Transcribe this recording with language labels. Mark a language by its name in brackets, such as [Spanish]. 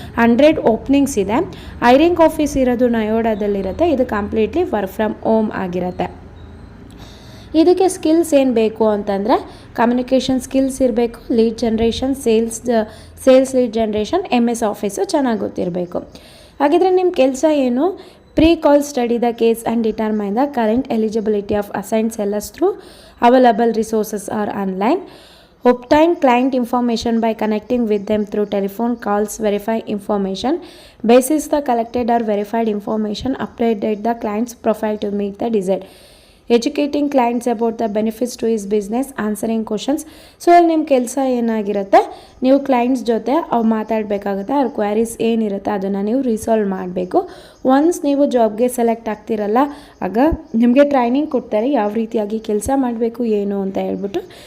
[Kannada] 100 openings ಇದೆ. Hiring office ಇರೋದು ನಯೋಡಾದಲ್ಲಿರುತ್ತೆ. ಇದು ಕಂಪ್ಲೀಟ್ಲಿ ವರ್ಕ್ ಫ್ರಮ್ ಹೋಮ್ ಆಗಿರುತ್ತೆ. ಇದಕ್ಕೆ ಸ್ಕಿಲ್ಸ್ ಏನು ಬೇಕು ಅಂತಂದರೆ, ಕಮ್ಯುನಿಕೇಷನ್ ಸ್ಕಿಲ್ಸ್ ಇರಬೇಕು, lead generation, sales lead generation, MS office ಚೆನ್ನಾಗಿ ಗೊತ್ತಿರಬೇಕು. ಹಾಗಿದ್ರೆ ನಿಮ್ಮ ಕೆಲಸ ಏನು? [English] Pre-call study the case and determine the current eligibility of assigned sellers through available resources or online. Obtain client information by connecting with them through telephone calls. Verify information. Basis the collected or verified information, update the client's profile to meet the desired. Educating clients about the benefits to his business, answering questions. [Kannada] So ಅಲ್ಲಿ ನಿಮ್ಮ ಕೆಲಸ ಏನಾಗಿರುತ್ತೆ, ನೀವು clients ಜೊತೆ ಅವ್ರು ಮಾತಾಡಬೇಕಾಗುತ್ತೆ. ಅವ್ರ queries ಏನಿರುತ್ತೆ ಅದನ್ನು ನೀವು ರಿಸಾಲ್ವ್ ಮಾಡಬೇಕು. ಒನ್ಸ್ ನೀವು ಜಾಬ್ಗೆ ಸೆಲೆಕ್ಟ್ ಆಗ್ತಿರಲ್ಲ, ಆಗ ನಿಮಗೆ ಟ್ರೈನಿಂಗ್ ಕೊಡ್ತಾರೆ ಯಾವ ರೀತಿಯಾಗಿ ಕೆಲಸ ಮಾಡಬೇಕು ಏನು ಅಂತ ಹೇಳ್ಬಿಟ್ಟು.